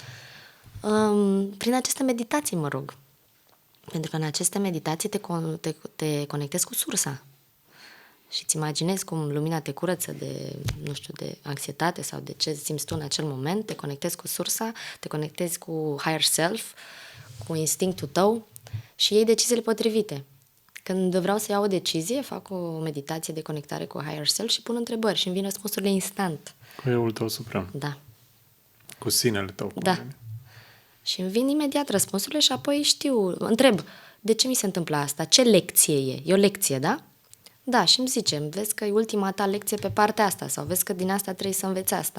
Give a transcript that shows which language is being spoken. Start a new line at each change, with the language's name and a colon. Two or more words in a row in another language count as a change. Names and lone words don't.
Romanian: Prin aceste meditații mă rog. Pentru că în aceste meditații te conectezi cu sursa. Și îți imaginezi cum lumina te curăță de, nu știu, de anxietate sau de ce simți tu în acel moment, te conectezi cu sursa, te conectezi cu
English: higher self,
Romanian: cu instinctul tău și iei deciziile potrivite. Când vreau să iau o decizie, fac o meditație de conectare cu
English: higher self
Romanian: și pun întrebări și îmi vin răspunsurile instant. Cu eul tău suprem. Da. Cu sinele tău. Da. Și îmi vin imediat răspunsurile și apoi întreb, de ce mi se întâmplă asta? Ce lecție e? E o lecție, da? Da, și îmi zice, vezi că e ultima ta lecție pe partea asta sau vezi că din asta trebuie să înveți asta.